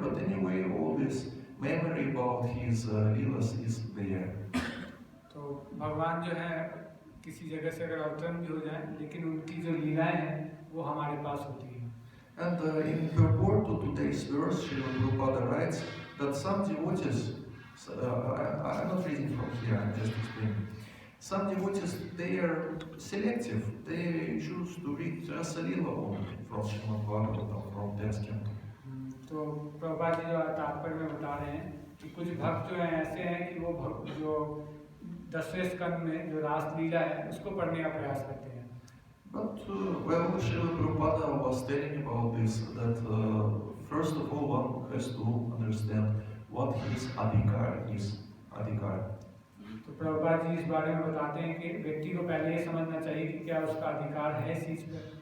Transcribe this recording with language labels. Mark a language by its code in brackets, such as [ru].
[en] But anyway, all this memory about his leelas is there. [hi] तो भगवान जो है किसी जगह से अगर अवतरण भी हो जाए, लेकिन उनकी जो लीलाएं हैं वो हमारे पास होती है. [en] And in purport to today's verse, Srila Prabhupada writes that some devotees, I'm not reading from here, I'm just explaining. Some devotees, they are selective. They choose to read Rasa Lila only from Srimad Bhagavatam, from 10th canto. [hi] तो प्रभुपाद जी जो तात्पर्य में बता रहे हैं कि कुछ भक्त जो हैं ऐसे हैं कि वो भक्त जो 10वें स्कंद में जो रास लीला है उसको पढ़ने का प्रयास करते हैं. [en] But well, Srila Prabhupada was telling about this, that first of all one has to understand what his adhikar is. Adhikar. [hi] तो प्रभुपाद जी इस बारे में बताते हैं कि व्यक्ति को पहले ये समझना चाहिए कि क्या उसका अधिकार है इस चीज पे.